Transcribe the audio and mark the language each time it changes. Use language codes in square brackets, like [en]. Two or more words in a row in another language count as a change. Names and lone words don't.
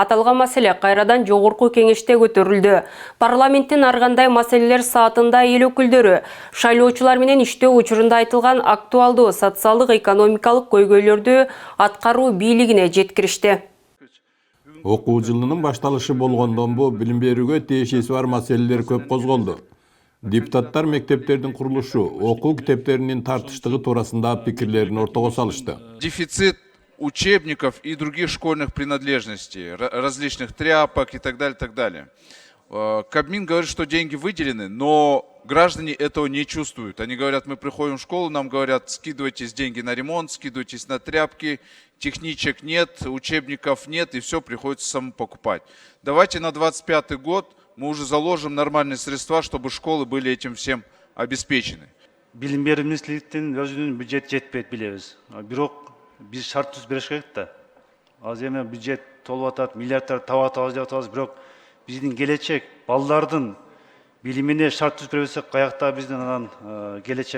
[ky] Аталган маселе кайрадан жогорку кеңеште көтөрүлдү. Парламенттин ар кандай маселелер саатында эл өкүлдөрү шайлоочулар менен иштөө учурунда айтылган актуалдуу социалдык экономикалык көйгөйлөрдү аткаруу бийлигине жеткиришти. Окуу жылынын башталышы болгондон бу билим берүүгө тиешеси бар маселелер көп козголду. Депутаттар мектептердин курулушу, окуу китептеринин тартыштыгы туурасында пикирлерин ортого салышты. [ru] Дефицит учебников и других школьных принадлежностей, различных тряпок и так далее, так далее. Кабмин говорит, что деньги выделены, но граждане этого не чувствуют. Они говорят, мы приходим в школу, нам говорят, скидывайтесь деньги на ремонт, скидывайтесь на тряпки, техничек нет, учебников нет, и все приходится самому покупать. Давайте на 25-й год мы уже заложим нормальные средства, чтобы школы были этим всем обеспечены. [ky] Билим берүү министрликтин өзүнүн бюджет жетпейт билебиз. Бирок биз шарт түзүп бериш керек да. Азыр эми бюджет толуп атат, миллиарддар таба атабыз деп атабыз, бирок биздин келечек балдардын билимине шарт түзүп бербесек, каякта биздин анан келечек?